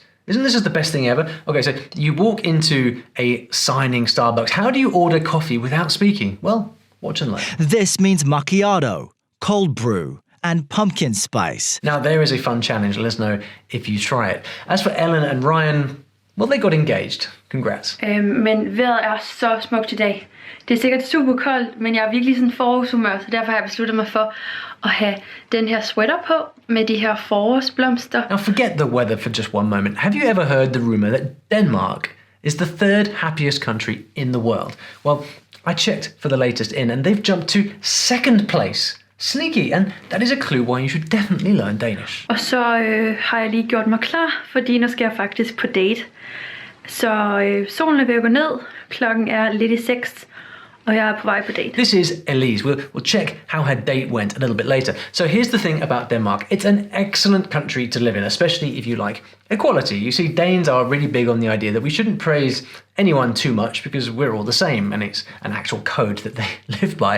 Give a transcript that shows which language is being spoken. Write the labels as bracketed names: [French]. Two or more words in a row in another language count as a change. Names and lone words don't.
[English] Isn't this just the best thing ever? Okay, so you walk into a signing Starbucks. How do you order coffee without speaking? Well, watch and learn. This means macchiato, cold brew, and pumpkin spice. Now, there is a fun challenge. Let us know if you try it. As for Ellen and Ryan, well, they got engaged. Congrats. [Danish] Men vejret er så smukt i dag. Det er sikkert super koldt, men jeg er virkelig sådan forårshumør, så derfor har jeg besluttet mig for at have den her sweater på med de her forårsblomster. [English] Now forget the weather for just one moment. Have you ever heard the rumor that Denmark is the third happiest country in the world? Well, I checked for the latest in and they've jumped to second place. Sneaky, and that is a clue why you should definitely learn Danish. [Danish] Og så har jeg lige gjort mig klar, fordi nu skal jeg faktisk på date. Så solen er ved at gå ned, klokken er lidt i 6, og jeg er på vej på date. [English] This is Elise. We'll check how her date went a little bit later. So here's the thing about Denmark. It's an excellent country to live in, especially if you like equality. You see, Danes are really big on the idea that we shouldn't praise anyone too much because we're all the same, and it's an actual code that they live by.